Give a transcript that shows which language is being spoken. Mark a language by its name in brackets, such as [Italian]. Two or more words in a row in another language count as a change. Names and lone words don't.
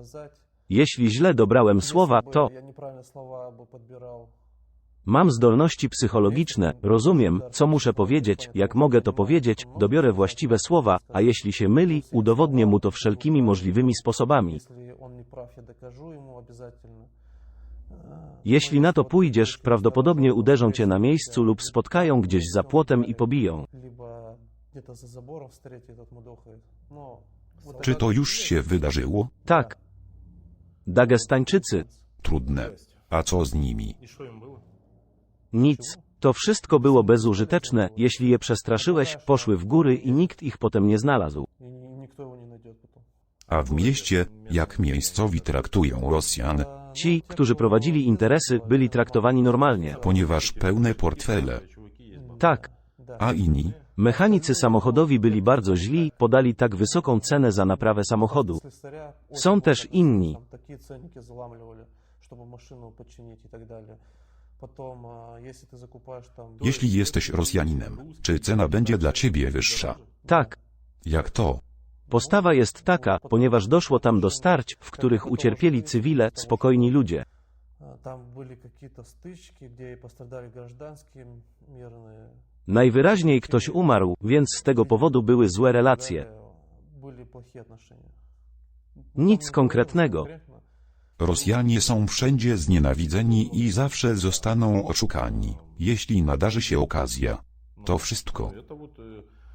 [Russian] Сказать, [Polish] Jeśli źle dobrałem słowa, [Russian] если бы [Polish] to [Russian] я неправильно слова бы подбирал. [Polish] mam zdolności psychologiczne, rozumiem, co muszę powiedzieć, jak mogę to powiedzieć, dobiorę właściwe słowa, a jeśli się myli, udowodnię mu to wszelkimi możliwymi sposobami. [Russian] Если он не прав, я докажу ему обязательно. [Polish] Jeśli na to pójdziesz, prawdopodobnie uderzą cię na miejscu lub spotkają gdzieś za płotem i pobiją. [Russian] Либо где-то за забором встретит, этот мудохает. Но вот [Polish] Czy [Russian] это- [Polish] to już się wydarzyło? Tak. Dagestańczycy. Trudne. A co z nimi? [Russian] И что им было? [Polish] Nic. To wszystko było bezużyteczne, jeśli je przestraszyłeś, poszły w góry i nikt ich potem nie znalazł. [Russian] И никто его не найдет потом. [Polish] A w mieście, jak miejscowi traktują Rosjan, Ci, którzy prowadzili interesy, byli traktowani normalnie. ponieważ pełne portfele, Tak. a inni? Mechanicy samochodowi byli bardzo źli, podali tak wysoką cenę za naprawę samochodu. [Russian] Слесаря [Polish] Są [Russian] очень [Polish] też [Russian] много, [Polish] inni. [Russian] там такие ценники заламливали, чтобы машину починить и так далее. Потом, если ты закупаешь там... [Polish] Jeśli jesteś Rosjaninem, czy cena będzie dla ciebie wyższa? Tak. Jak to? Postawa jest taka, ponieważ doszło tam do starć, w których ucierpieli cywile, spokojni ludzie. [Russian] Там были какие-то стычки, где и пострадали гражданские, мирные. [Polish] Najwyraźniej ktoś umarł, więc z tego powodu były złe relacje. [Russian] Были плохие отношения. [Polish] Nic konkretnego. [Russian] Конкретно. [Polish] Rosjanie są wszędzie znienawidzeni i zawsze zostaną oszukani, jeśli nadarzy się okazja. To wszystko. [Russian] Это вот